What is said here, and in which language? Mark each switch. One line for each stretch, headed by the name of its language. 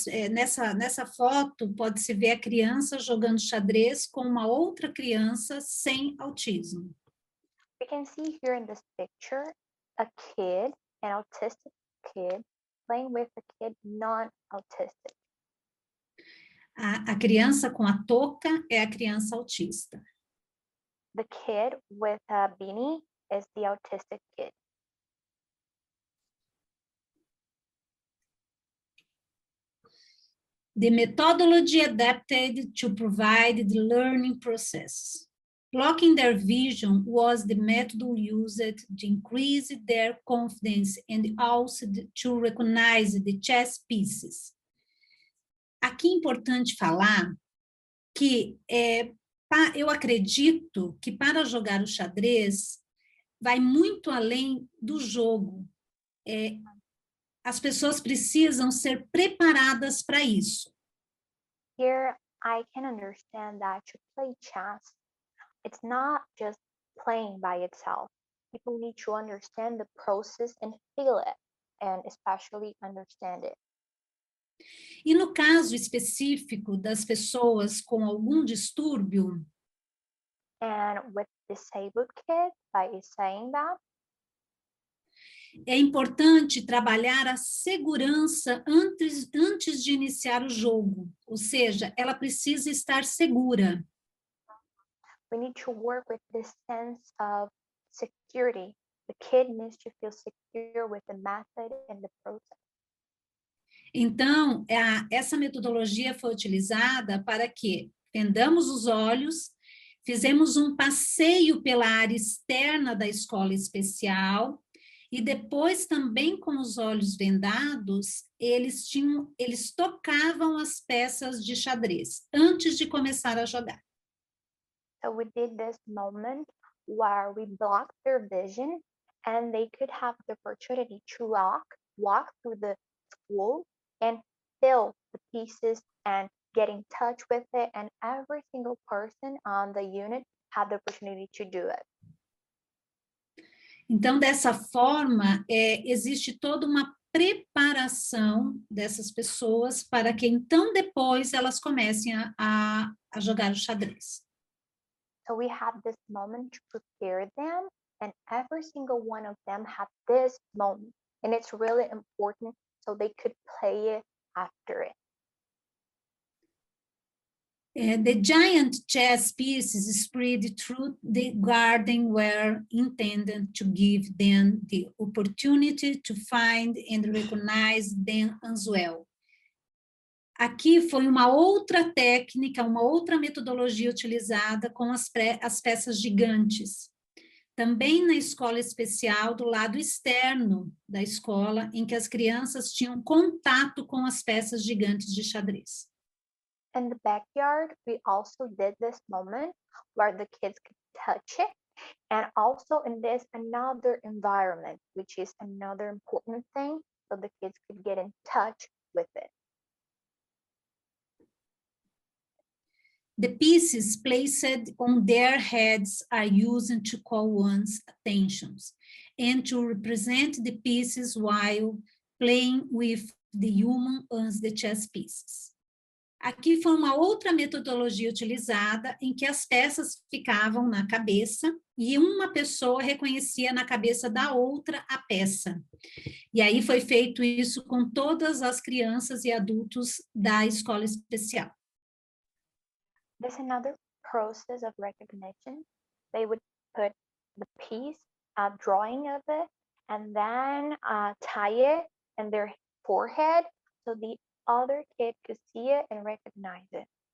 Portuguese: Nessa foto, pode-se ver a criança jogando xadrez com uma outra criança sem autismo.
English: We can see here in this picture a kid, an autistic kid, playing with a kid non-autistic.
Portuguese: A criança com a touca é a criança autista.
English: The kid with a beanie is the autistic kid. The methodology adapted to provide the learning process. Blocking their vision was the method used to increase their confidence and also to recognize the chess pieces.
Portuguese: Aqui é importante falar que eu acredito que para jogar o xadrez vai muito além do jogo. As pessoas precisam ser preparadas para isso.
English: Here, I can understand that to play chess, it's not just playing by itself. People need to understand the process and feel it, and especially understand it.
Portuguese: E no caso específico das pessoas com algum distúrbio,
English: And with disabled kids, by saying that,
Portuguese: é importante trabalhar a segurança antes de iniciar o jogo, ou seja, ela precisa estar segura.
English: we need to work with this sense of security. The kid needs to feel secure with the method and the process.
Portuguese: Então, essa metodologia foi utilizada para que fendamos os olhos, fizemos um passeio pela área externa da escola especial e depois também com os olhos vendados, eles tocavam as peças de xadrez antes de começar a jogar.
English: So we did this moment where we blocked their vision and they could have the opportunity to walk through the school and feel the pieces and get in touch with it, and every single person on the unit had the opportunity to do it.
Portuguese: Então, dessa forma, existe toda uma preparação dessas pessoas para que, então, depois elas comecem a jogar o xadrez.
English: So we had this moment to prepare them, and every single one of them had this moment, and it's really important so they could play it after it. The giant chess pieces spread through the garden were intended to give them the opportunity to find and recognize them as well.
Portuguese: Aqui foi uma outra técnica, uma outra metodologia utilizada com as peças gigantes. Também na escola especial, do lado externo da escola, em que as crianças tinham contato com as peças gigantes de xadrez.
English: In the backyard, we also did this moment where the kids could touch it, and also in this another environment, which is another important thing, so the kids could get in touch with it. The pieces placed on their heads are used to call one's attentions and to represent the pieces while playing with the human as the chess pieces.
Portuguese: Aqui foi uma outra metodologia utilizada em que as peças ficavam na cabeça e uma pessoa reconhecia na cabeça da outra a peça. E aí foi feito isso com todas as crianças e adultos da escola especial.
English: There's another process of recognition. They would put the piece, a drawing of it, and then tie it in their forehead so the other kid could see it and recognize it.